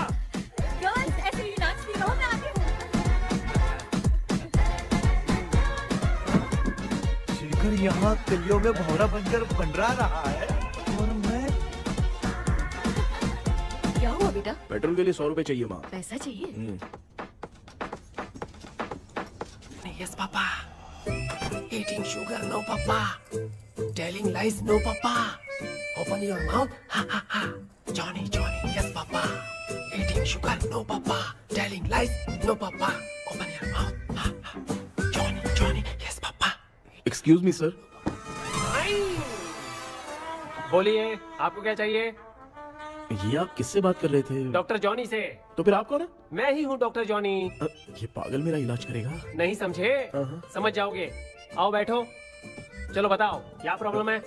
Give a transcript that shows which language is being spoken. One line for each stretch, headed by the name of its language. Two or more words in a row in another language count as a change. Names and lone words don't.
Hindi: गर्ल्स ऐसे ही नाचती रहो, मैं आती हूँ। शेखर यहाँ कलियों में भौरा बनकर बंडरा रहा है और मैं। क्या हुआ बेटा? पेट्रोल के लिए 100 रुपए चाहिए माँ। पैसा चाहिए?
English: Yes, Papa. Eating sugar, no, Papa. Telling lies, no, Papa. Open your mouth, ha ha ha. Johnny, Johnny, yes, Papa. Eating sugar, no, Papa. Telling lies, no, Papa. Open your mouth, ha ha. Johnny, Johnny, yes, Papa. Excuse me sir.
Hindi: बोलिए, आपको क्या चाहिए? ये आप किससे बात कर रहे थे? डॉक्टर जॉनी से। तो फिर आप कौन है? मैं ही हूँ डॉक्टर जॉनी। ये पागल मेरा इलाज करेगा? नहीं समझे? समझ जाओगे। आओ बैठो, चलो बताओ क्या प्रॉब्लम है?